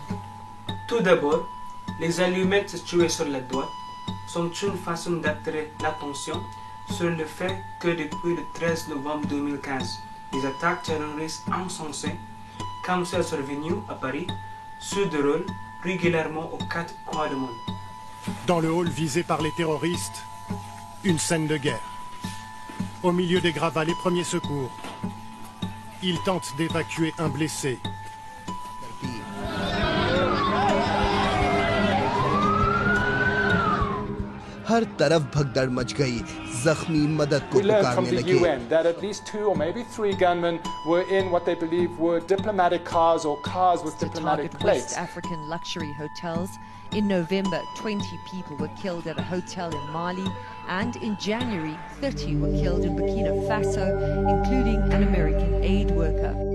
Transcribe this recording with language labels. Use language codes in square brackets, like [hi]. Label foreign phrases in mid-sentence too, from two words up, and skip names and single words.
[fr] Tout d'abord, les allumettes situées sur la droite sont une façon d'attirer l'attention sur le fait que depuis le 13 novembre 2015, les attaques terroristes insensées, comme celles survenues à Paris, se déroulent régulièrement aux quatre coins du monde. Dans le hall visé par les terroristes, une scène de guerre. Au milieu des gravats, les premiers secours. Ils tentent d'évacuer un blessé. [hi] हर तरफ भगदड़ मच गई, जख्मी मदद को पुकारने लगे। [en] We learned from the UN that at least 2 or maybe 3 gunmen were in what they believe were diplomatic cars or cars with diplomatic plates. West African luxury hotels. In November, 20 people were killed at a hotel in Mali, and in January, 30 were killed in Burkina Faso, including an American aid worker.